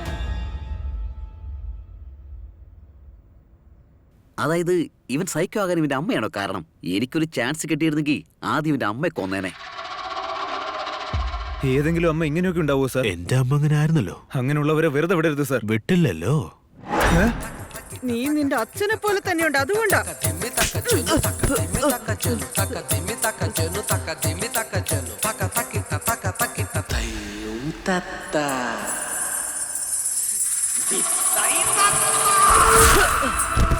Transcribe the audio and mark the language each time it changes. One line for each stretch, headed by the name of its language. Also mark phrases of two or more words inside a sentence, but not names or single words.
Malayalam: അതായത് ഇവൻ സൈക്കോ ആകാൻ ഇവന്റെ അമ്മയാണോ കാരണം? എനിക്കൊരു ചാൻസ് കിട്ടിയിരുന്നെങ്കിൽ ആദ്യം ഇവന്റെ അമ്മയെ കൊന്നേനെ. ഏതെങ്കിലും അമ്മ ഇങ്ങനെയൊക്കെ ഉണ്ടാവോ സാർ? എന്റെ അമ്മ അങ്ങനെ ആയിരുന്നല്ലോ. അങ്ങനെയുള്ളവരെ വെറുതെ വിടരുത് സാർ. വിട്ടില്ലല്ലോ. നീ നിന്റെ അച്ഛനെ പോലെ തന്നെയുണ്ട്, അതുകൊണ്ടാ. Dimmi taka chenu taka dimmi taka chenu taka dimmi taka chenu taka dimmi taka chenu taka takita taka takita tayum tata. Bisai tata.